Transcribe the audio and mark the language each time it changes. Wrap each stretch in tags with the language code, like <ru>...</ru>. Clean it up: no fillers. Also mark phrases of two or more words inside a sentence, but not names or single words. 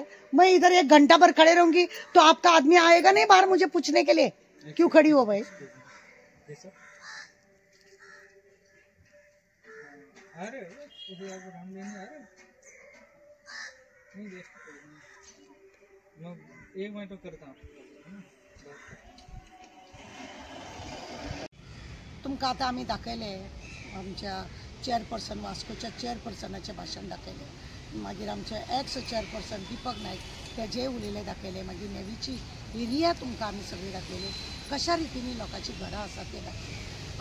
<hi>मैं इधर 1 घंटा भर खड़े रहूंगी तो आपका आदमी आएगा नहीं बाहर मुझे पूछने के लिए क्यों खड़ी हो भाई. अरे हम लेने आ रहे नहीं देख मैं 1 मिनट करता हूँ.</hi> <kok>तुमकां आतां आमी दाखयले आमच्या चेअरपर्सन वास्कोच्या चेअरपर्सनाचें भाशण दाखयलें. मागीर आमचे</kok> <en>ex chairperson</en> <kok>दीपक नायक तेजे उलयले दाखयले. मागीर नेवीची एरिया तुमकां आमी सगळी दाखयली. कशा रितीनी लोकांची घरां आसा ते दाखयले.</kok>